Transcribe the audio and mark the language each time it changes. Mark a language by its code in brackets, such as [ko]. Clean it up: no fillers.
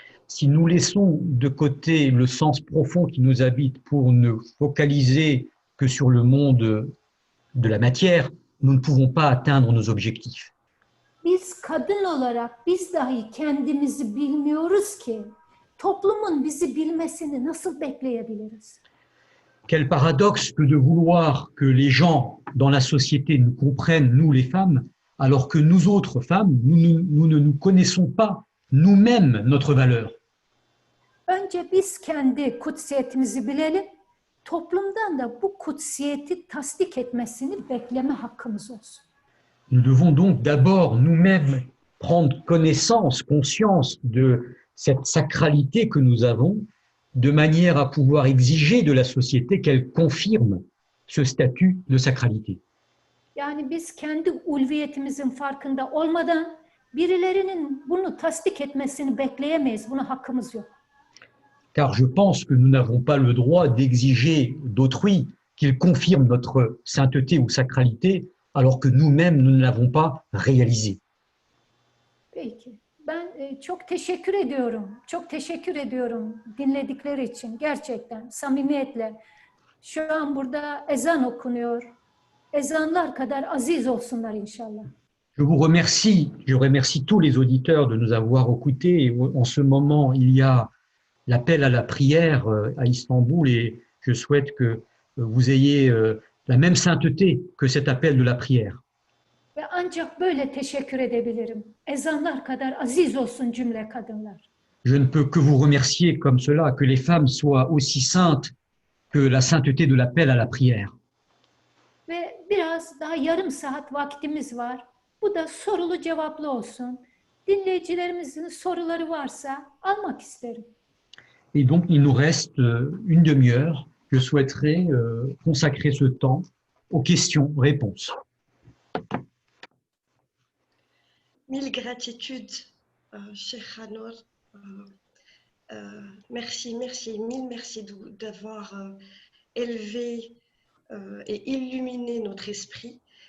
[fr] Si nous laissons de côté le sens profond qui nous habite pour ne focaliser que sur le monde de la matière, nous ne pouvons pas atteindre nos objectifs. [tr] Biz kadın olarak biz dahi kendimizi bilmiyoruz ki toplumun bizi bilmesini nasıl bekleyebiliriz? [fr] Quel paradoxe que de vouloir que les gens dans la société nous comprennent, nous les femmes, alors que nous autres femmes, nous ne nous connaissons pas nous-mêmes notre valeur. [tr] Önce biz kendi kutsiyetimizi bilelim, toplumdan da bu kutsiyeti tasdik etmesini bekleme hakkımız olsun. [fr] Nous devons donc d'abord nous-mêmes prendre connaissance, conscience de cette sacralité que nous avons, de manière à pouvoir exiger de la société qu'elle confirme ce statut de sacralité. [tr] Yani biz kendi ulviyetimizin farkında olmadan birilerinin bunu tasdik etmesini bekleyemeyiz. Buna hakkımız yok. [fr] Car je pense que nous n'avons pas le droit d'exiger d'autrui qu'il confirme notre sainteté ou sacralité, alors que nous-mêmes, nous ne l'avons pas réalisé. [tr] Peki. Ben çok teşekkür ediyorum. Çok teşekkür ediyorum dinledikleri için. Gerçekten samimiyetle. Şu an burada ezan okunuyor. Ezanlar kadar aziz olsunlar inşallah. [fr] Je vous remercie, je remercie tous les auditeurs de nous avoir écoutés. Et en ce moment, il y a l'appel à la prière à Istanbul et je souhaite que vous ayez la même sainteté que cet appel de la prière. [tr] Ve ancak böyle teşekkür edebilirim. Ezanlar kadar aziz olsun cümle kadınlar. [fr] Je ne peux que vous remercier comme cela, que les femmes soient aussi saintes que la sainteté de l'appel à la prière. [tr] Ve biraz daha yarım saat vaktimiz var. Bu da sorulu cevaplı olsun. Dinleyicilerimizin soruları varsa almak isterim. [fr] Et donc, il nous reste une demi-heure. Je souhaiterais consacrer ce temps aux questions-réponses. Mille gratitudes, Cheikh Hanor. Merci, mille merci d'avoir élevé et illuminé notre esprit.